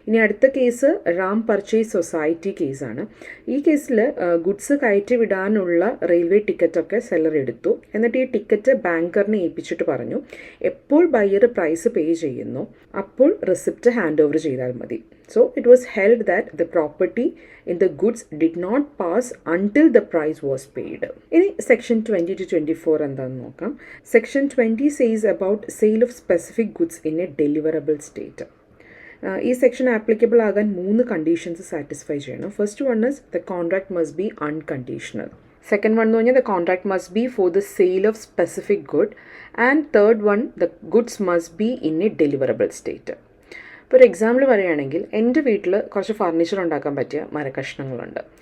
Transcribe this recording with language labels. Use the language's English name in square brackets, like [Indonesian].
[Malayalam] ഇനി അടുത്ത case Ram purchase society കേസാണ്. ഈ കേസിൽ ഗുഡ്സ് കയറ്റി വിടാനുള്ള റെയിൽവേ ടിക്കറ്റൊക്കെ സെല്ലർ എടുത്തു. എന്നിട്ട് ഈ ടിക്കറ്റ് ബാങ്കറിനെ ഏൽപ്പിച്ചിട്ട് പറഞ്ഞു എപ്പോൾ ബയ്യർ പ്രൈസ് പേ ചെയ്യുന്നു അപ്പോൾ റെസിപ്റ്റ് ഹാൻഡ് ഓവർ ചെയ്താൽ മതി. [English] So it was held that the property in the goods did not pass until the price was paid. In section 20 to 24 [Malayalam] എന്താണെന്ന് നോക്കാം. [English] Section 20 says about sale of specific goods in a deliverable state. [Malayalam] ഈ section applicable ആകാൻ 3 conditions satisfy ചെയ്യണം. [English] First one is the contract must be unconditional. Second one [Malayalam] എന്ന് പറഞ്ഞാൽ [English] The contract must be for the sale of specific good. And third one the goods must be in a deliverable state. [Malayalam] ഇപ്പോൾ ഒരു example പറയുകയാണെങ്കിൽ എൻ്റെ വീട്ടിൽ കുറച്ച് furniture ഉണ്ടാക്കാൻ പറ്റിയ മരക്കഷ്ണങ്ങളുണ്ട്.